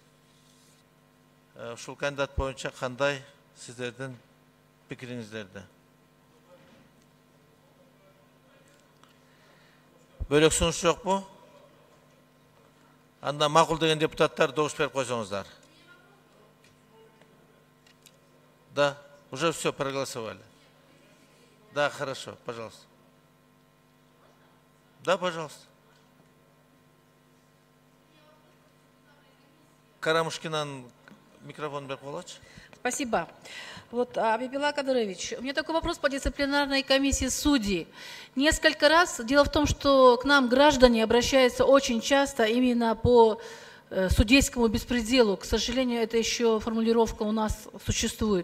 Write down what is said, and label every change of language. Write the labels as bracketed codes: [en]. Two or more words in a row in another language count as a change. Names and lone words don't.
[ky] Ушул кандидат боюнча кандай сиздердин пикириңиздерди? Бөлөк сунуш жокпу? Анда макул деген депутаттар добуш берип койсоңуздар. [ru] Да, уже все проголосовали. Да, хорошо, пожалуйста. Да, пожалуйста. [ky] Карамушкинан микрофон берип койгулачы. [ru] Спасибо. Вот, Абибила Кадырович, у меня такой вопрос по дисциплинарной комиссии судей. Несколько раз, дело в том, что к нам граждане обращаются очень часто именно по судейскому беспределу. К сожалению, это еще формулировка у нас существует.